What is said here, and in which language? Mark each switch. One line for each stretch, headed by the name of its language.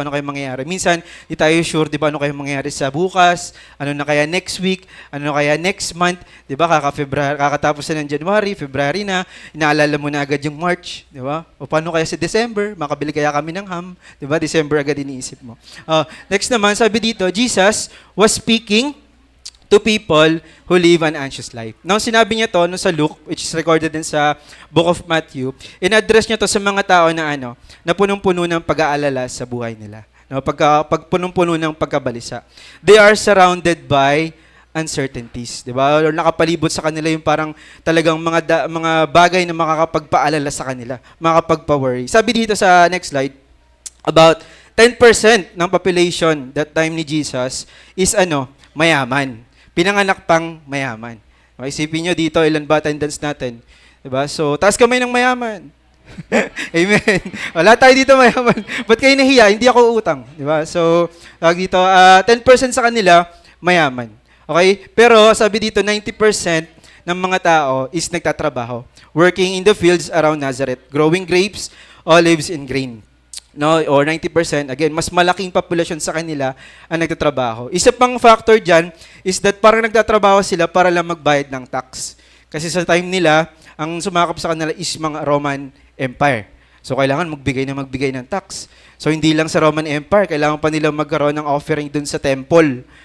Filipino: Ano kayang mangyayari? Minsan, di tayo sure, di ba, ano kayang mangyayari sa bukas? Ano na kaya next week? Ano na kaya next month? Di ba, kakatapos na ng January, February na, inaalala mo na agad yung March, di ba? O paano kaya sa December? Makabili kaya kami ng ham? Di ba, December agad iniisip mo.
English: Next
Filipino: naman, sabi dito,
English: Jesus was speaking to people who live an anxious life.
Filipino: Now, sinabi niya to no, sa Luke,
English: which is recorded
Filipino: din sa Book of Matthew, in-address niya to sa mga tao na na punong-puno ng pag-aalala sa buhay nila. No, pag punong-puno ng pagkabalisa.
English: They are surrounded by uncertainties, 'di ba?
Filipino: Or nakapalibot sa kanila yung parang talagang mga bagay na makakapagpaalala sa kanila, makakapagpa-worry. Sabi dito sa next slide, about 10% ng population that time ni Jesus is mayaman. Pinanganak pang mayaman. Okay, isipin nyo dito, ilan ba attendance natin? Diba? So, taas kamay ng mayaman. Amen. Wala tayo dito mayaman. Ba't kayo nahiya? Hindi ako utang. Diba? So, dito, 10% sa kanila, mayaman. Okay? Pero, sabi dito, 90% ng mga tao is nagtatrabaho.
English: Working in the fields around Nazareth. Growing grapes, olives, and grain.
Filipino: No, or 90%, again, mas malaking populasyon sa kanila ang nagtatrabaho. Isa pang factor dyan is that parang nagtatrabaho sila para lang magbayad ng tax. Kasi sa time nila, ang sumakap sa kanila is mga Roman Empire. So, kailangan magbigay ng tax. So, hindi lang sa Roman Empire, kailangan pa nila magkaroon ng offering dun sa temple.